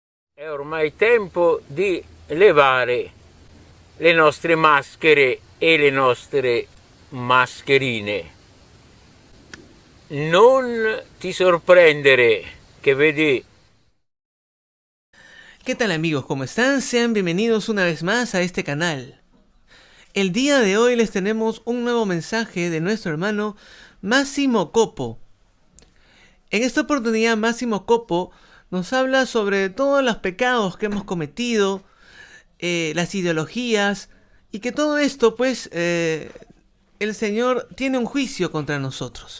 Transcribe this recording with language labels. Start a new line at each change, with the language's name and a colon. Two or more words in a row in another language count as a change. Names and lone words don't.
Italian: È ormai tempo di levare le nostre maschere e le nostre mascherine. Non ti sorprendere che vedi.
Spanish: ¿Qué tal amigos? ¿Cómo están? Sean bienvenidos una vez más a este canal. El día de hoy les tenemos un nuevo mensaje de nuestro hermano Massimo Coppo. En esta oportunidad Massimo Coppo nos habla sobre todos los pecados que hemos cometido, las ideologías, y que todo esto pues el Señor tiene un juicio contra nosotros.